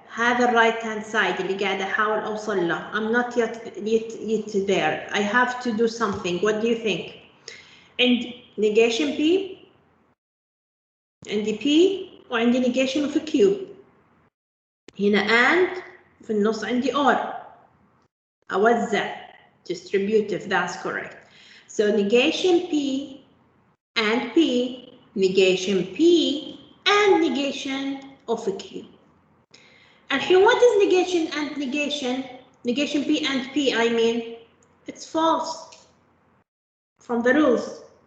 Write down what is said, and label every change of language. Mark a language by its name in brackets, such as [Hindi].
[Arabic] هذا right hand side اللي قاعدة أحاول أوصل له. [English] I'm not yet there. I have to do something. What do you think? And negation P, عندي P وعندي negation of Q. [Arabic] هنا and في النص عندي or. أوزع [English] distributive, that's correct. So negation P and P, negation P and negation of Q. And here what is negation and negation? Negation P and P, I mean, it's false. From the rules.